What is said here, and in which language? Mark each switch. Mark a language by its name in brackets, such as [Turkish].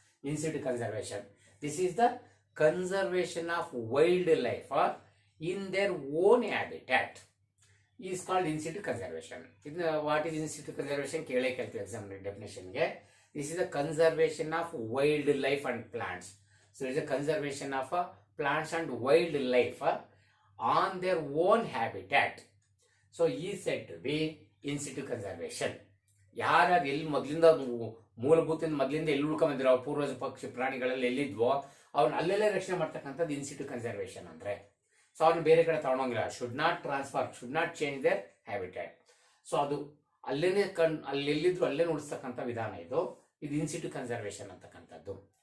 [English] In situ conservation, this is the conservation of wild life in their own habitat. Is called in situ conservation. ಇದನ್ನ what is in situ conservation [Kannada] ಕೇಳೇ ಕೇಳ್ತೀವಿ [English] Exam ಡೆಫಿನೇಷನ್ಗೆ. This is the conservation of wild life and plants. So it's a conservation of plants and wildlife on their own habitat. So is said to be in situ conservation. [Kannada] ಯಾರ್ಯಾರು ಎಲ್ಲಿ ಮೊದಲಿಂದ ಮೂಲಭೂತ ಮೊದಲಿಂದ ಎಲ್ಲಿ ಉಳ್ಕೊಂಬಂದಿರೋ ಪೂರ್ವಜ ಪಕ್ಷಿ ಪ್ರಾಣಿಗಳಲ್ಲಿ ಎಲ್ಲಿದ್ವೋ ಅವ್ರನ್ನ ಅಲ್ಲೆಲ್ಲೇ ರಕ್ಷಣೆ ಮಾಡ್ತಕ್ಕಂಥದ್ದು ಇನ್ ಸಿಟು ಕನ್ಸರ್ವೇಷನ್ ಅಂದ್ರೆ. [English] so [Kannada] ಅವ್ರನ್ನ ಬೇರೆ ಕಡೆ ತಗೊಂಡೋಗಿಲ್ಲ. [English] Should not transfer, should not change their habitat. [Kannada] So ಅದು ಅಲ್ಲೇನೆ ಅಲ್ಲೆಲ್ಲಿದ್ರು ಅಲ್ಲೇ ಉಳಿಸ್ತಕ್ಕಂಥ ವಿಧಾನ ಇದು ಇನ್ ಸಿಟು ಕನ್ಸರ್ವೇಷನ್ ಅಂತಕ್ಕಂಥದ್ದು.